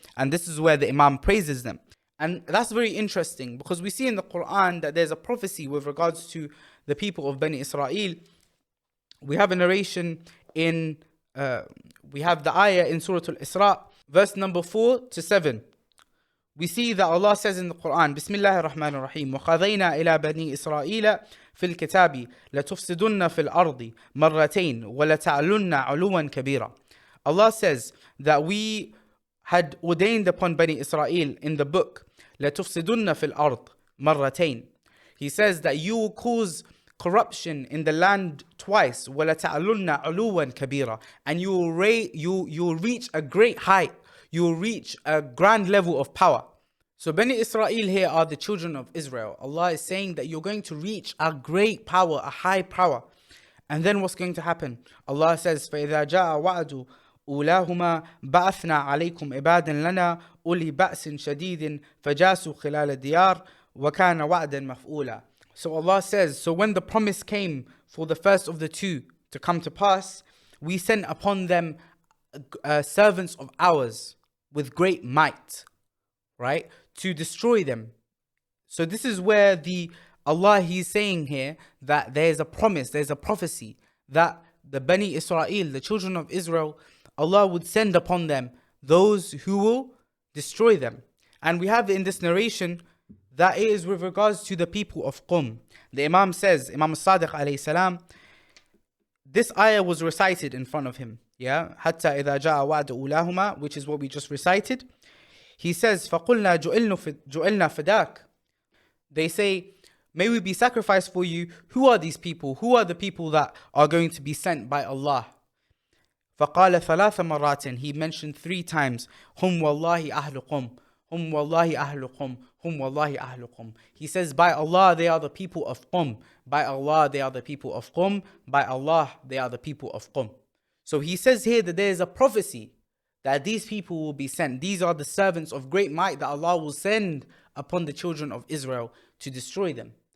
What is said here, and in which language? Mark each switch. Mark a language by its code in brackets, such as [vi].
[en] And this is where the Imam praises them. And that's very interesting because we see in the Quran that there's a prophecy with regards to the people of Bani Israel. We have a narration in, we have the ayah in Surah Al-Isra, verse number 4 to 7. We see that Allah says in the Quran, [ar] Bismillah ar-Rahman ar-Rahim, وَخَذَيْنَا إِلَى بَنِي إِسْرَائِيلَ فِي الْكِتَابِ لَتُفْسِدُنَّ فِي الْأَرْضِ مَرَّتَيْنِ وَلَتَعْلُنَّ عُلُوًا كَبِيرًا. [en] Allah says that we had ordained upon Bani Israel in the book, [ar] لَتُفْسِدُنَّ فِي الْأَرْضِ مَرَّتَيْنِ. [en] He says that you will cause corruption in the land twice, [ar] وَلَتَعْلُنَّ عُلُوًا كَبِيرًا. [en] And you will reach a great height, you will reach a grand level of power. So Bani Israel here are the children of Israel. Allah is saying that you're going to reach a great power, a high power. And then what's going to happen? [ar] Allah says, فَإِذَا جَاءَ وَعْدُ أولاهما بعثنا عليكم عبادا لنا أولي بأس شديد فجاسوا خلال الديار وكان وعدا مفعولا. [en] So Allah says, so when the promise came for the first of the two to come to pass, we sent upon them servants of ours with great might, right, to destroy them So this is where He's saying here that there's a promise, there's a prophecy that the Bani Israel, the children of Israel, Allah would send upon them those who will destroy them. And we have in this narration that it is with regards to the people of Qum. The Imam says, Imam Sadiq alayhi salam, this ayah was recited in front of him. Yeah, [ar] حتى إذا جاء وعد أولاهما, [en] which is what we just recited. [ar] He says, فَقُلْنَا جُعِلْنَا فِدَاكَ. [en] They say, may we be sacrificed for you. Who are these people? Who are the people that are going to be sent by Allah? [ar] فَقَالَ ثَلَاثَ مَرَّاتٍ. [en] He mentioned 3 times, [ar] هُمْ وَاللَّهِ أَهْلُ قُمْ, هُمْ وَاللَّهِ أَهْلُ قُمْ, هُمْ وَاللَّهِ أَهْلُ قُمْ. [en] He says, by Allah, they are the people of Qum. By Allah, they are the people of Qum. By Allah, they are the people of Qum. So he says here that there is a prophecy that these people will be sent. These are the servants of great might that Allah will send upon the children of Israel to destroy them.